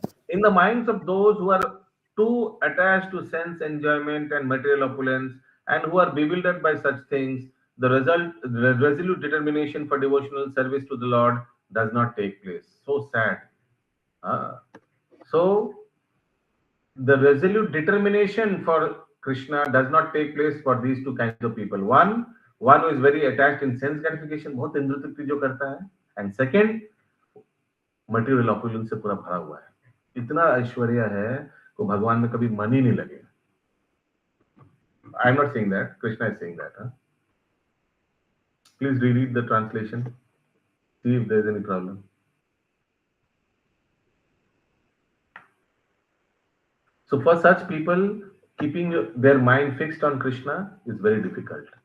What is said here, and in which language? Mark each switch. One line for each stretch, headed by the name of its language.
English: In the minds of those who are too attached to sense enjoyment and material opulence and who are bewildered by such things, the resolute determination for devotional service to the Lord does not take place. So sad. So the resolute determination for Krishna does not take place for these two kinds of people. One who is very attached in sense gratification,
Hindi: बहुत इंद्र तृप्ति जो करता है,
English: and second, material opulence
Hindi: से पूरा भरा हुआ है, इतना ऐश्वर्य है तो भगवान में कभी मन ही नहीं लगेगा.
English: I am not saying that, Krishna is saying that. Please reread the translation, see if there is any problem. So for such people, keeping their mind fixed on Krishna is very difficult.